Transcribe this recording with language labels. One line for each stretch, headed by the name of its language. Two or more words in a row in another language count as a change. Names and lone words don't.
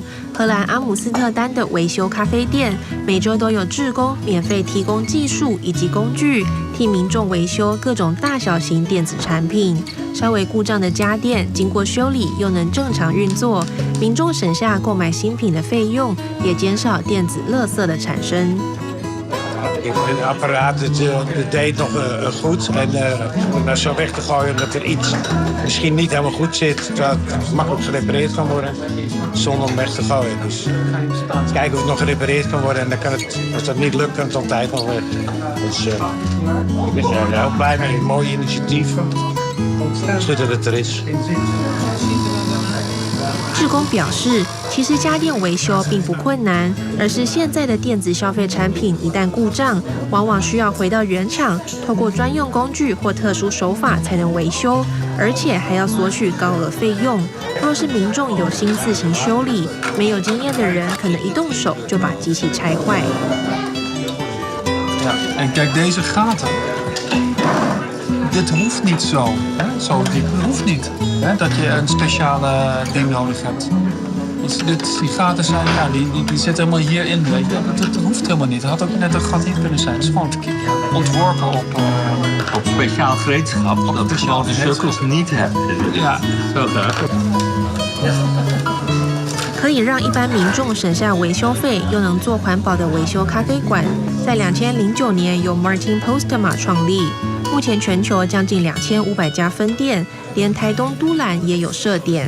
Chinese: 荷兰阿姆斯特丹的维修咖啡店每周都有志工免费提供技术以及工具，替民众维修各种大小型电子产品。稍微故障的家电经过修理又能正常运作，民众省下购买新品的费用，也减少电子垃圾的产生。
Dutch: Het apparaat deed nog goed en om zo weg te gooien omdat er iets misschien niet helemaal goed zit, terwijl het makkelijk gerepareerd kan worden, zonder om weg te gooien. Dus kijken of het nog gerepareerd kan worden en dan kan het, als dat niet lukt, kan het altijd nog weg. Dus ik ben er heel blij mee, een mooi initiatief. Goed dat het er is.
Chinese: 志工表示，其实家电维修并不困难，而是现在的电子消费产品一旦故障，往往需要回到原厂，透过专用工具或特殊手法才能维修，而且还要索取高额费用。若是民众有心自行修理，没有经验的人可能一动手就把机器拆坏。
Dutch: En kijk deze gaten. Dit hoeft niet zo. Zo diep hoeft niet. Dat je een speciale ding nodig hebt. Die gaten zijn, ja, die zitten helemaal hierin. Dat hoeft helemaal niet. Het had ook net een gat hier kunnen zijn. Het is gewoon ontworpen op speciaal gereedschap. Dat we gewoon de cirkels niet hebben. Ja, zo graag.
Chinese: 可以让一般民众省下维修费，又能做环保的维修咖啡馆，在2009年由 Martin Postma 创立。目前全球将近2500家分店，连台东都兰也有设点。